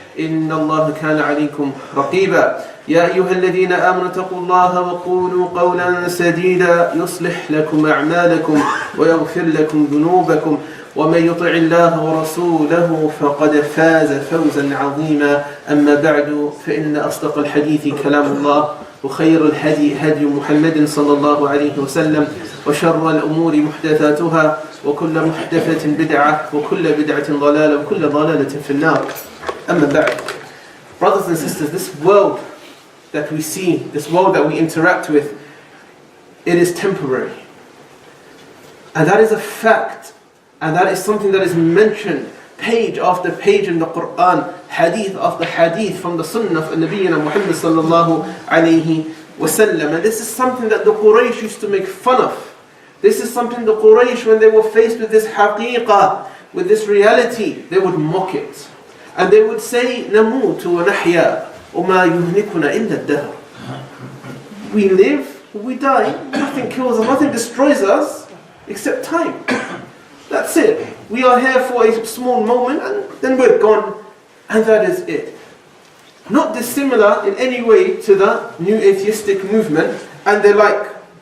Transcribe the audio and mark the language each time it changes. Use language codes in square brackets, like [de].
[ar] إن الله كان عليكم رقيبا يا أيها الذين آمنوا اتقوا الله وقولوا قولا سديدا يصلح لكم أعمالكم ويغفر لكم ذنوبكم ومن يطع الله ورسوله فقد فاز فوزا عظيما أما بعد فإن أصدق الحديث كلام الله وخير الهدي هدي محمد صلى الله عليه وسلم وشر الأمور محدثاتها وكل محدثة بدعة وكل بدعة ضلالة وكل ضلالة في النار أما بعد. [en] Brothers and sisters, this world that we see, this world that we interact with, it is temporary. And that is a fact. And that is something that is mentioned page after page in the Quran, hadith after hadith from the sunnah of Nabiyyina Mohammed sallallahu alayhi wasallam. And this is something that the Quraysh used to make fun of. This is something the Quraysh, when they were faced with this haqiqah, with this reality, they would mock it. And they would say, [ar] نَمُوتُ وَنَحْيَا وَمَا يُهْنِكُنَا إِلَّا الدَّهْرُ. [en] We live, we die, nothing kills us, nothing destroys us except time. That's it. We are here for a small moment and then we're gone, and that is it. Not dissimilar in any way to the new atheistic movement, and they're like.